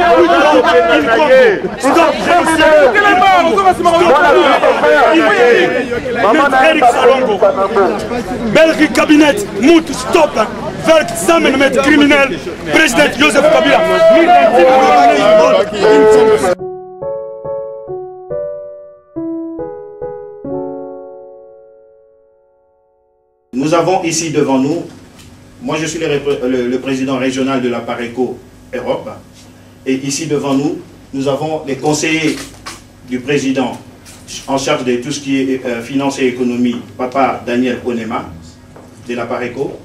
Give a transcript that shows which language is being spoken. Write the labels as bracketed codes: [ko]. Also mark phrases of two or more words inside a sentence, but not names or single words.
[nl] In Congo. Stop. Met Erik Salongo. Belgisch kabinet moet stoppen. Werkt samen met crimineel president Joseph Kabila. Meer dan 10 miljoen. [fr] Nous avons ici devant nous, moi je suis le président régional de la Pareco Europe, et ici devant nous, nous avons les conseillers du président en charge de tout ce qui est finance et économie, Papa Daniel Onema, de la Pareco.